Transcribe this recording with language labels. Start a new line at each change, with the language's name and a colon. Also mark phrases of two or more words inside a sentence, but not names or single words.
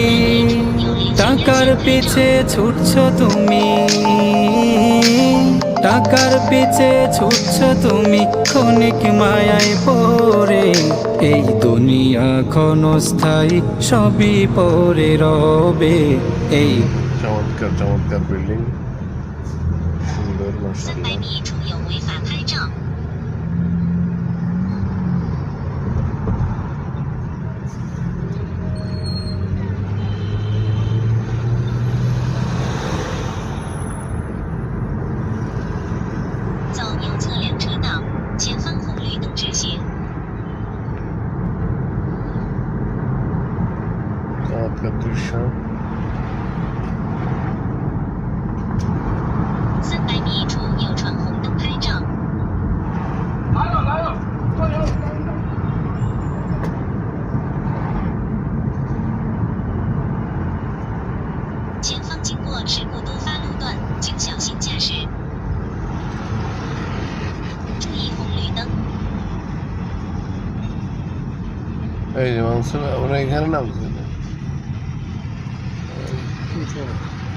Bangla: টাকার পিছে ছুটছো তুমি, টাকার পিছে ছুটছো তুমি ক্ষণিক মায়ায় পড়ে। এই দুনিয়া ক্ষণস্থায়ী সবই পরে রবে। এই চমৎকার চমৎকার বিল্ডিং, সুন্দর মাশাআল্লাহ।
Chinese: 300米处有违法拍照。走右侧两车道，前方红绿灯直行。
Bangla: চমৎকার দৃশ্য।
Chinese: 300 米处右闯红灯拍照。前方经过事故多发路段，请小心驾驶，注意红绿灯。
Bangla: এই যে মানসুর আমরা এখানে নামছি না। ঠিক আছে